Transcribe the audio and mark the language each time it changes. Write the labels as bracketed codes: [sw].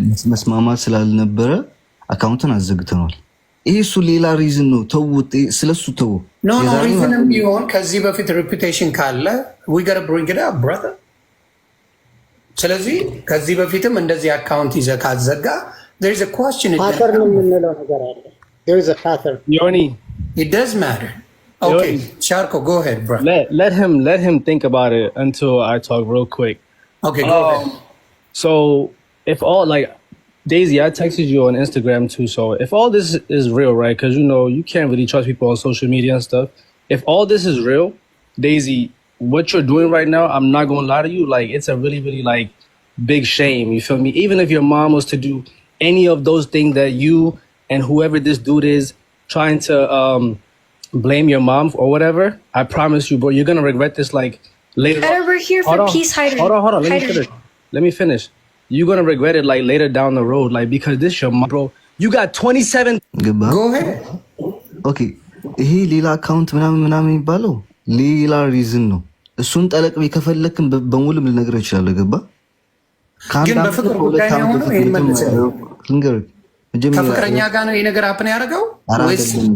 [am] መስማማት ስላልነበረ አካውንትን አዘግተናል። ይሄ እሱ ሌላ ሪዝን ነው። ተውት፣ ስለሱ ተው። ኖ ሪዝንም ቢሆን ከዚህ በፊት ሬፑቴሽን ካለ [en] we got to bring it up brother። [am] ስለዚህ ከዚህ በፊትም እንደዚህ አካውንት ይዘህ ካዘጋ [en] there is a question [am] pattern ነው የምንለው ነገር አለ። [en] there is a pattern. Yoni, it does matter. Okay, Sharko, go ahead, bro. Let him think about it until I talk real quick. Okay, go ahead. So if all like Daisy, I texted you on Instagram too. So if all this is real, right? Because you can't really trust people on social media and stuff. If all this is real, Daisy, what you're doing right now, I'm not gonna lie to you. Like it's a really, really like big shame. You feel me? Even if your mom was to do any of those things that you and whoever this dude is trying to blame your mom or whatever, I promise you, bro, you're gonna regret this like later. We're here for peace, Hyder. Hold on. Let me finish. You're gonna regret it like later down the road, like because this your mom, bro. You got 27. Go ahead. Okay. [am] ይሄ ሌላ አካውንት ምናምን የሚባለው ሌላ ሪዝን ነው። እሱን ጠለቅ ከፈለክም በሙሉ ልነግርህ እችላለሁ። ገባ? ግን በፍቅር ጉዳይ ነው ሆኖ ይሄን መልሰው ልንገርህ፣ ከፍቅረኛ ጋር ነው ይሄ ነገር አፕን ያደረገው ወይስ